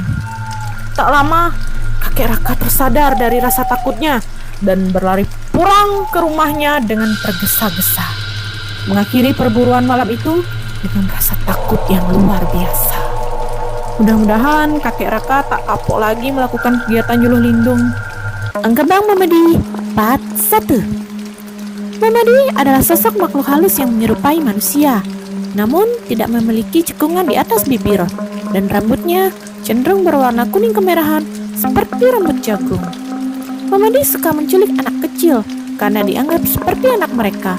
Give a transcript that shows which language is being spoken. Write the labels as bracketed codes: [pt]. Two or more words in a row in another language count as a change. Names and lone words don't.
[id] Tak lama, kakek Raka tersadar dari rasa takutnya dan berlari pulang ke rumahnya dengan tergesa-gesa. mengakhiri perburuan malam itu dengan rasa takut yang luar biasa. Mudah-mudahan kakek Raka tak kapok lagi melakukan kegiatan nyuluh lindung. Engkebang Memedi Part 1. Memedi adalah sosok makhluk halus yang menyerupai manusia, namun tidak memiliki cekungan di atas bibir, dan rambutnya cenderung berwarna kuning kemerahan seperti rambut jagung. Memedi suka menculik anak kecil karena dianggap seperti anak mereka.